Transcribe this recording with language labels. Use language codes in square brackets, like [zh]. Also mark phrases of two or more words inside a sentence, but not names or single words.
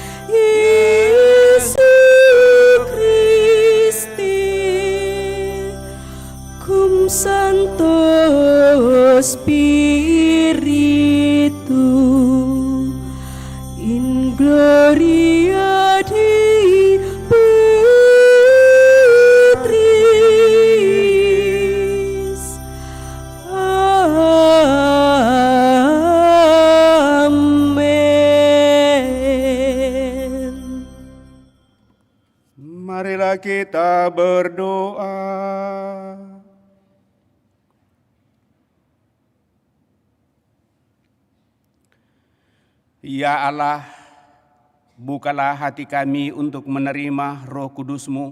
[la] Iesu Christi, cum Sancto Spiritu, in gloria Dei Patris. [id] Amin. Marilah kita berdoa. Ya Allah, bukalah hati kami untuk menerima Roh Kudus-Mu.